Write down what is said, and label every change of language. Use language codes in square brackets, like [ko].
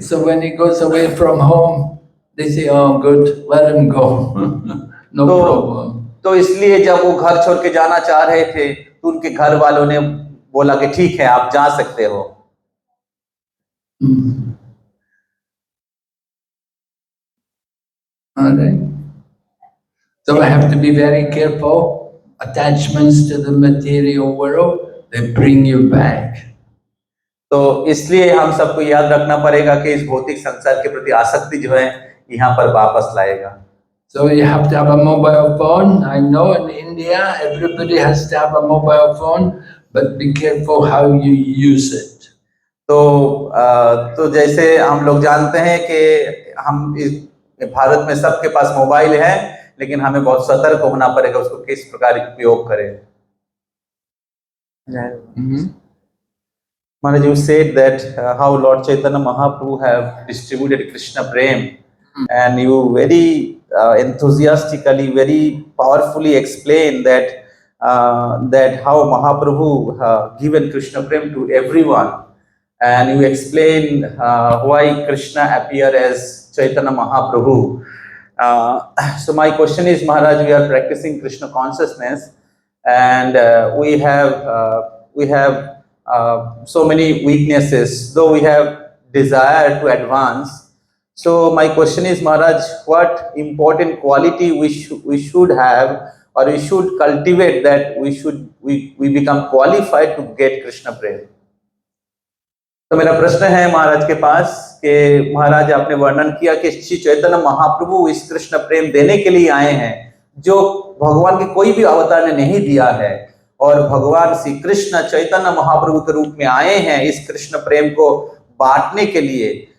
[en] So when he goes away from home, they say, "Oh, good, let him go, no problem." [hi] तो इसलिए जब वो घर छोड़ के जाना चाह रहे थे तो उनके घर वालों ने बोला कि ठीक है, आप जा सकते हो। [en] All right. So I have to be very careful. Attachments to the material world, they bring you back. [hi] तो इसलिए हम सबको याद रखना पड़ेगा कि इस भौतिक संसार के प्रति आसक्ति जो है यहाँ पर वापस लाएगा। [en] So you have to have a mobile phone. I know in India everybody has to have a mobile phone, but be careful how you use it. [hi] तो जैसे हम लोग जानते हैं कि हम इस भारत में सबके पास मोबाइल है, लेकिन हमें बहुत सतर्क होना पड़ेगा उसको किस प्रकार उपयोग करें। [en] Maharaj, you said that how Lord Chaitanya Mahaprabhu have distributed Krishna Prem, and you very enthusiastically, very powerfully explained that how Mahaprabhu given Krishna Prem to everyone, and you explained why Krishna appeared as Chaitanya Mahaprabhu. So my question is, Maharaj, we are practicing Krishna consciousness, and we have so many weaknesses, though we have desire to advance. So my question is, Maharaj, what important quality we should have, or we should cultivate, that we become qualified to get Krishna Prem? [hi] तो मेरा प्रश्न है महाराज के पास कि महाराज आपने वर्णन किया कि श्री चैतन्य महाप्रभु इस कृष्ण प्रेम देने के लिए आए हैं जो भगवान के कोई भी अवतार ने नहीं दिया है, और भगवान श्री कृष्ण चैतन्य महाप्रभु के रूप में आए हैं इस कृष्ण प्रेम को बांटने के लिए।